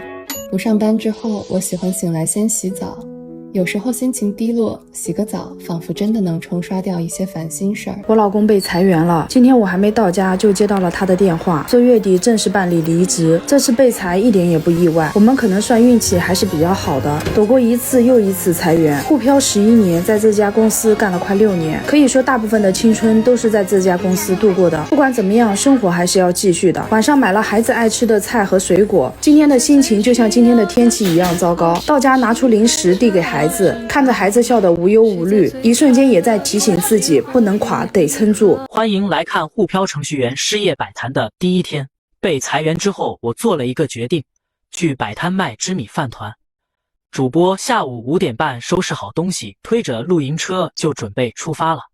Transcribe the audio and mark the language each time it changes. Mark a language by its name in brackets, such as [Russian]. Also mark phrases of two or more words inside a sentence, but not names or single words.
[Chinese] 不上班之後，我喜歡醒來先洗澡，有時候心情低落，洗個澡仿佛真的能沖刷掉一些煩心事兒。我老公被裁員了，今天我還沒到家就接到了他的電話，說月底正式辦理離職。這次被裁一點也不意外，我們可能算運氣還是比較好的，躲過一次又一次裁員。滬漂11年，在這家公司幹了快6年，可以說大部分的青春都是在這家公司度過的。不管怎麼樣，生活還是要繼續的。晚上買了孩子愛吃的菜和水果，今天的心情就像今天的天氣一樣糟糕。到家拿出零食遞給孩子，看着孩子笑得無憂無慮，一瞬間也在提醒自己不能垮，得撐住。歡迎來看滬漂程序員失業擺攤的第一天。被裁員之後，我做了一個決定，去擺攤賣芝米飯糰。主播下午5點半收拾好東西，推着露營車就準備出發了。